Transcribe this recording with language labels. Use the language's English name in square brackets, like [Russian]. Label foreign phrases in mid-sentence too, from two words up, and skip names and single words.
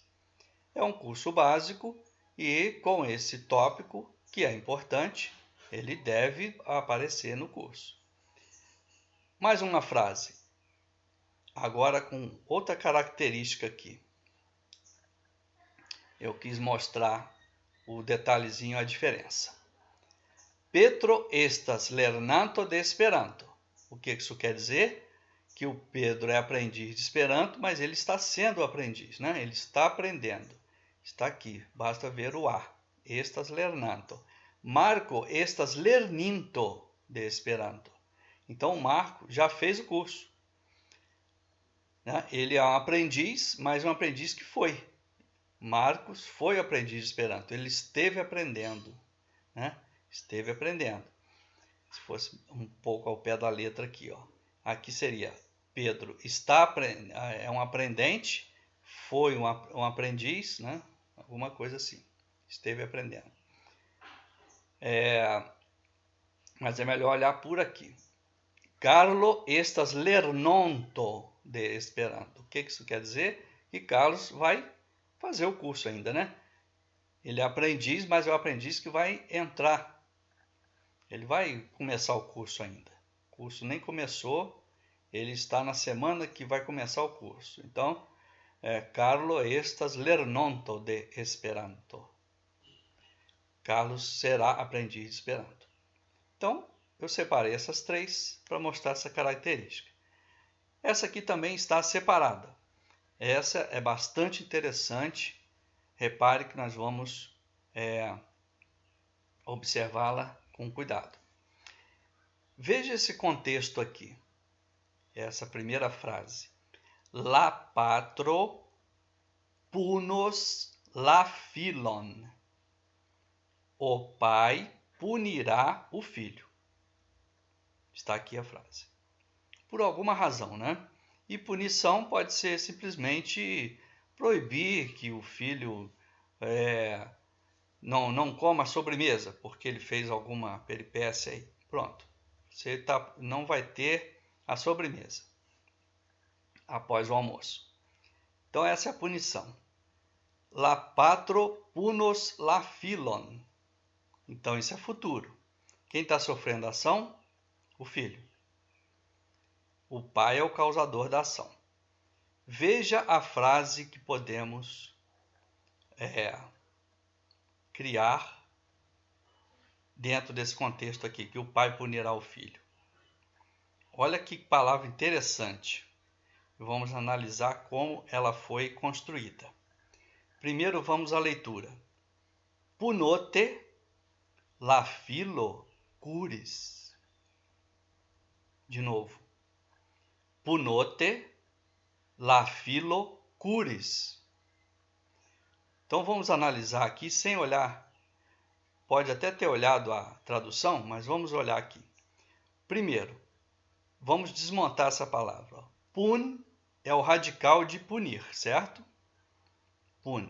[Portuguese] É um curso básico e com esse tópico, que é importante, ele deve aparecer no curso. Mais uma frase. Agora com outra característica aqui. Eu quis mostrar o detalhezinho, a diferença. [Esperanto] Petro estas lernanto de Esperanto. [Portuguese] O que isso quer dizer? Que o Pedro é aprendiz de Esperanto, mas ele está sendo aprendiz, né? Ele está aprendendo. Está aqui, basta ver o A. [Esperanto] Estas lernanto. Marco estas lerninto de Esperanto. [Portuguese] Então o Marco já fez o curso. Né? Ele é um aprendiz, mas um aprendiz que foi. Marcos foi aprendiz de Esperanto. Ele esteve aprendendo. Né? Esteve aprendendo. Se fosse um pouco ao pé da letra aqui, ó. Aqui seria Pedro é um aprendente, foi um aprendiz, né? Alguma coisa assim. Esteve aprendendo. Mas é melhor olhar por aqui. [Esperanto] Carlo estas lernonto de Esperanto. [Portuguese] O que isso quer dizer? Que Carlos vai fazer o curso ainda, né? Ele é aprendiz, mas é o aprendiz que vai entrar. Ele vai começar o curso ainda. O curso nem começou, ele está na semana que vai começar o curso. Então, [Esperanto] Carlo estas lernonto de Esperanto. [Portuguese] Carlos será aprendiz de Esperanto. Então, eu separei essas três para mostrar essa característica. Essa aqui também está separada. Essa é bastante interessante. Repare que nós vamos observá-la com cuidado. Veja esse contexto aqui. Essa primeira frase. [Esperanto] La patro punos la filon. [Portuguese] O pai punirá o filho. Está aqui a frase. Por alguma razão, né? E punição pode ser simplesmente proibir que o filho não coma a sobremesa, porque ele fez alguma peripécia aí. Pronto. Você não vai ter a sobremesa após o almoço. Então essa é a punição. [Esperanto] La patro punos la filon. [Portuguese] Então isso é futuro. Quem está sofrendo a ação? O filho. O pai é o causador da ação. Veja a frase que podemos criar dentro desse contexto aqui, que o pai punirá o filho. Olha que palavra interessante. Vamos analisar como ela foi construída. Primeiro vamos à leitura. [Esperanto] Punote la filo curis. [Portuguese] De novo. [Esperanto] Punote la filo curis. [Portuguese] Então vamos analisar aqui sem olhar. Pode até ter olhado a tradução, mas vamos olhar aqui. Primeiro, vamos desmontar essa palavra. Pun é o radical de punir, certo? Pun.